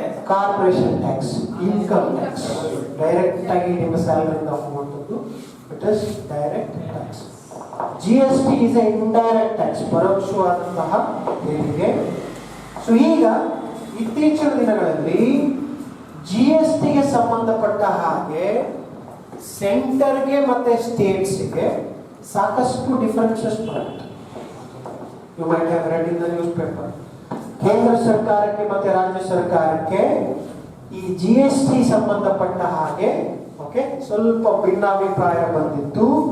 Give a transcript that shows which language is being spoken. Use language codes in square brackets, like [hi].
[en] Corporation tax, income tax. [kn] Direct ಆಗಿ ನಿಮ್ಮ salary ಇಂದ ಹೋಗುವುದು, [en] it is direct tax. GST is a indirect tax, [kn] ಪರೋಕ್ಷವಾದಂತಹ ತೆರಿಗೆ. ಸೊ ಈಗ ಇತ್ತೀಚಿನ ದಿನಗಳಲ್ಲಿ GST ಗೆ ಸಂಬಂಧಪಟ್ಟ ಹಾಗೆ ಸೆಂಟರ್ಗೆ ಮತ್ತೆ ಸ್ಟೇಟ್ಸ್ಗೆ ಸಾಕಷ್ಟು ಡಿಫರೆನ್ಸಸ್ ಬರುತ್ತೆ. [en] You might have read in the news paper. [kn] ಕೇಂದ್ರ ಸರ್ಕಾರಕ್ಕೆ ಮತ್ತೆ ರಾಜ್ಯ ಸರ್ಕಾರಕ್ಕೆ ಈ GST ಸಂಬಂಧಪಟ್ಟ ಹಾಗೆ ಓಕೆ ಸ್ವಲ್ಪ ಭಿನ್ನಾಭಿಪ್ರಾಯ ಬಂದಿತ್ತು.